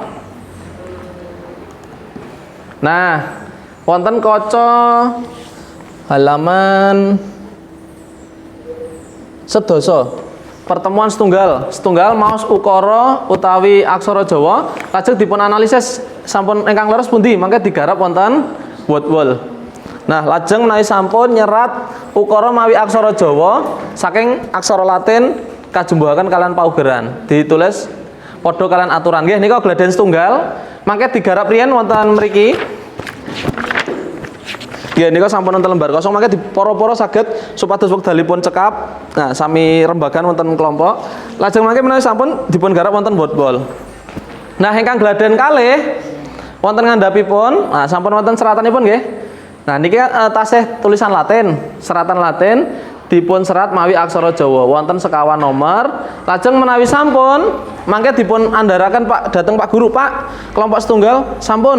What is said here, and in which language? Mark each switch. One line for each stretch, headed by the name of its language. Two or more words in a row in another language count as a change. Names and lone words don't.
Javanese: Nah, wonten kaca halaman sedasa. Pertemuan setunggal maos ukara utawi aksara Jawa lajeng dipun analisis sampun ingkang leres pundi mangke digarap wonten word-wall. Nah, lajeng menawi sampun nyerat ukara mawi aksara Jawa saking aksara Latin kajumbuhaken kalian paugeran ditulis padha kalian aturan nggih nika gladhen setunggal mangke digarap riyen wonten mriki. Ya nika sampun wonten lembar kosong mangke diporo-poro saged supados wekdalipun cekap. Nah, sami rembagan wonten kelompok. Lajeng mangke menawi sampun dipun garap wonten word-wall. Nah, ingkang gladhen kalih wonten ngandhapipun, nah sampun wonten seratanipun nggih. Nah, niki tasih tulisan Latin, seratan Latin dipun serat mawi aksara Jawa wonten sekawan nomor. Lajeng menawi sampun mangke dipun andharaken Pak dhateng Pak Guru, Pak, kelompok setunggal sampun.